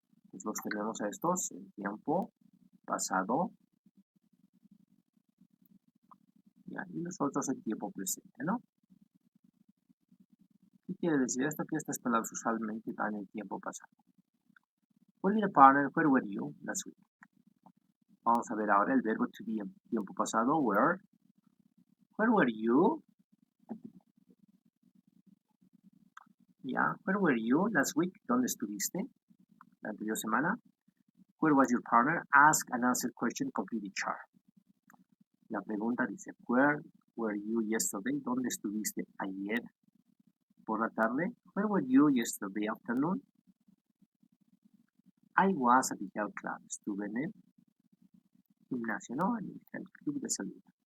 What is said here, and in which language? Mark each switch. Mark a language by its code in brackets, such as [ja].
[es] Pues los tenemos a estos en tiempo pasado. Ya. Y los otros en tiempo presente, ¿no? ¿Qué quiere decir esto? Que estas palabras usualmente dan en tiempo pasado. [en] Well, partner, where were you last week? [es] Vamos a ver ahora el verbo to be en tiempo pasado, where. [en] Where were you? Yeah, where were you last week? [es] ¿Dónde estuviste la anterior semana? [en] Where was your partner? Ask and answer question, complete the chart. [es] La pregunta dice, [en] where were you yesterday? [es] ¿Dónde estuviste ayer por la tarde? [en] Where were you yesterday afternoon? I was at the health club. [es] Estuve en el gimnasio, ¿no? En el health club de salud.